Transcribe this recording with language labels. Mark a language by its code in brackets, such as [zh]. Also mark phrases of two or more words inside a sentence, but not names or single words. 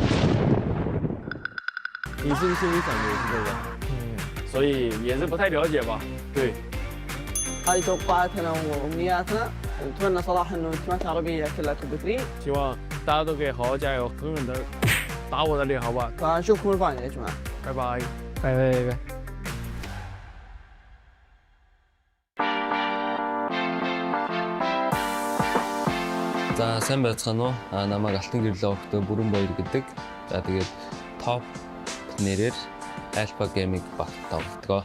[zh] 你是不是心里想的也是这个？所以也是不太了解吧？对。 [ar] هذه توقعاتنا وامنياتنا ونتمنى صراحه انه التيمات العربيه كلها توب 3. [zh] 希望大家都可以好好加油，狠狠的打我的脸，好吧？ [ar] فنشوفكم الفاينل يا جماعه. [zh] 拜拜。拜。 [mn] За сайн байцгаана уу? Намайг Алтан гэрлээ өгтөө Бүрэн Баяр гэдэг. За тэгээд топ нэрээр Alpha Gaming багт тоглодог.